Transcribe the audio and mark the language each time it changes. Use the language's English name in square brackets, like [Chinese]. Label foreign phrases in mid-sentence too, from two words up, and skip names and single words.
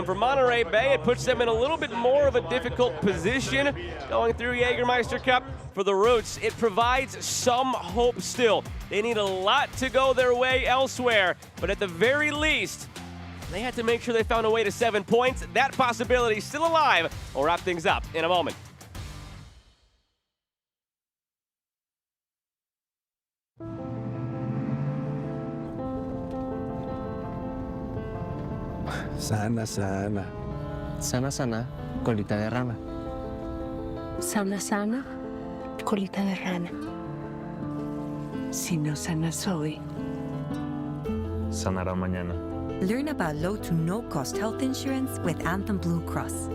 [English] For Monterey Bay, it puts them in a little bit more of a difficult position going through Jägermeister Cup. For the Roots, it provides some hope still. They need a lot to go their way elsewhere, but at the very least, they had to make sure they found a way to 7 points. That possibility is still alive. We'll wrap things up in a moment. [Spanish] Sana, sana. Sana, sana, colita de rana. Sana, sana, colita de rana. Si no sana soy, Sanará mañana. [English] Learn about low to no cost health insurance with Anthem Blue Cross.